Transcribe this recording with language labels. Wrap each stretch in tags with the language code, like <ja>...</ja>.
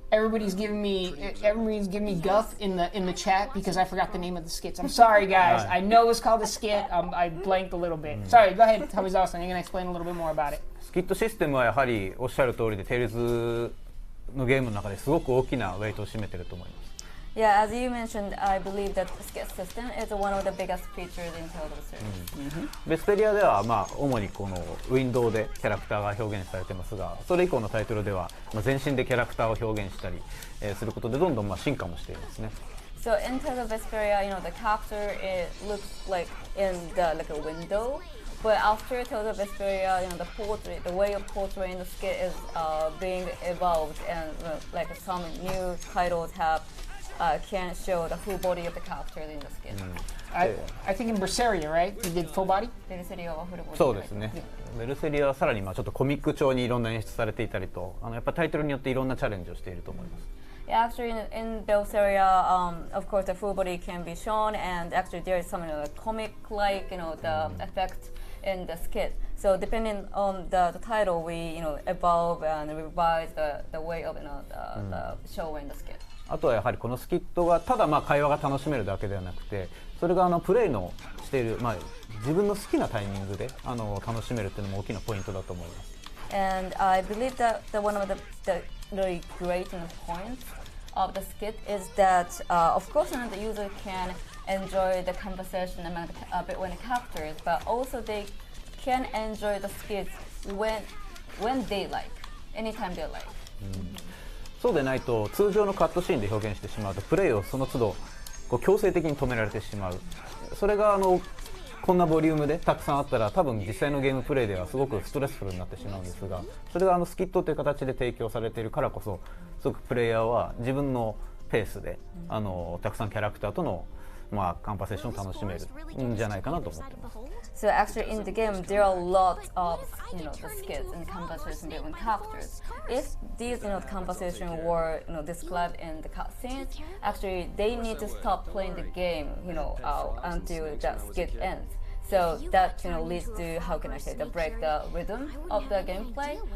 <en>Everybody's giving me guff in the chat because I forgot the name of the skits. I'm sorry, guys. I know it's called a skit. I blanked a little bit. Sorry. Go ahead, Tomizawa-san. You're gonna explain a little bit more about it.</en> <ja>スキットシステムはやはりおっしゃる通りで、テイルズのゲームの中ですごく大きなウェイトを占めていると思います。</ja> <en>Yeah, as you mentioned, I believe that the skit system is one of the biggest features in Telltale series.</en> <ja>ベスペリアでは主にこのウィンドウでキャラクターが表現されてますが、それ以降のタイトルでは全身でキャラクターを表現したりすることでどんどん進化もしていますね。</ja> <en>So in Telltale Vesperia, the character it looks like in like a window. But after Telltale Vesperia, the portrait, the way of portraying the skit is being evolved, and like some new titles can show the full body of the character in the skit. I think in Vesperia, right? You did full body?</en> <ja>そうですね。ベルセリアはさらにちょっとコミック調にいろんな演出されていたりと、やっぱタイトルによっていろんなチャレンジをしていると思います。</ja> <en>Yeah, actually, in Vesperia, of course, the full body can be shown, and actually there is some comic-like, the effect in the skit. So depending on the title, we evolve and revise the way of the show in the skit.</en> <ja>あとはやはりこのスキットがただ会話が楽しめるだけではなくて、それがプレイのしている自分の好きなタイミングで楽しめるっていうのも大きなポイントだと思います。</ja> <en>And I believe that one of the really great points of the skit is that, of course, the user can enjoy the conversation between the characters, but also they can enjoy the skits when they like, anytime they like.</en> <ja>そうでないと通常のカットシーンで表現してしまうとプレイをその都度強制的に止められてしまう。それがこんなボリュームでたくさんあったら多分実際のゲームプレイではすごくストレスフルになってしまうんですが、それがスキットという形で提供されているからこそすごくプレイヤーは自分のペースでたくさんキャラクターとのカンバセーションを楽しめるんじゃないかなと思ってます。</ja> <en>So actually in the game there are lots of the skits and conversation between characters. If these conversation were described in the cutscenes, actually they need to stop playing the game until the skit ends. So that leads to, how can I say, break the rhythm of the gameplay.</en>